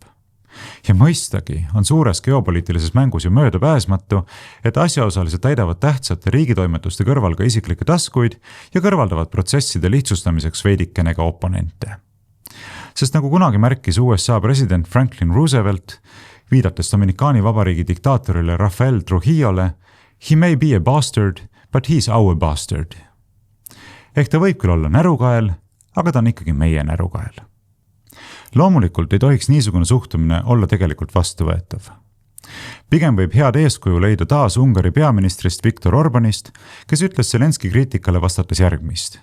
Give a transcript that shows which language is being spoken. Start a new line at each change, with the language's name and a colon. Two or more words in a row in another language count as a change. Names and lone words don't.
Estonian: Ja mõistagi on suures geopoliitilises mängus ju möödapääsmatu, et asjaosalised täidavad tähtsate riigitoimetuste kõrval ka isiklikke taskuid ja kõrvaldavad protsesside lihtsustamiseks veidikene ka oponente. Sest nagu kunagi märkis USA president Franklin Roosevelt, viidates Dominikaani vabariigi diktaatorile Rafael Trujillole,
English: he may be a bastard, but he's our bastard.
Estonian: Ehk ta võib küll olla närukael, aga ta on ikkagi meie närukael. Loomulikult ei tohiks niisugune suhtumine olla tegelikult vastuvõetav. Pigem võib head eeskuju leida taas Ungari peaministrist Viktor Orbanist, kes ütles Zelenski kriitikale vastates järgmist.